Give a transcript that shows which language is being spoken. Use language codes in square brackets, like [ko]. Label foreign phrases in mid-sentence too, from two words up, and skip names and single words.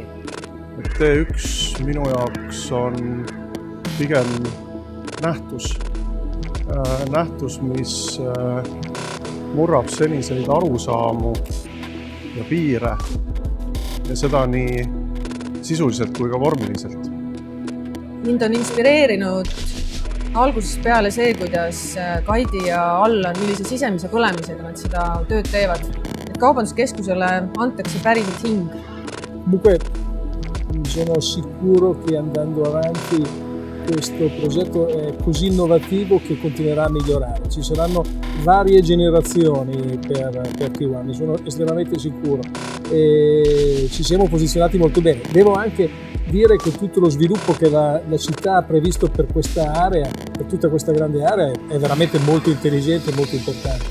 [et] T1 minu jaoks on pigem nähtus, mis murrab seniseid arusaamu ja piire ja seda nii sisuliselt kui ka vormiliselt. Mind on inspireerinud algusest peale see, kuidas Kaidi ja Allan, millise sisemise põlemisega nad seda tööd teevad. Et kaubanduskeskusele antakse päriselt hing. [it] Comunque sono sicuro che andando avanti questo progetto è così innovativo che continuerà a migliorare. Ci saranno varie generazioni per T1, ne sono estremamente sicuro. E ci siamo posizionati molto bene. Devo anche dire che tutto lo sviluppo che la città ha previsto per questa area, per tutta questa grande area, è veramente molto intelligente e molto importante.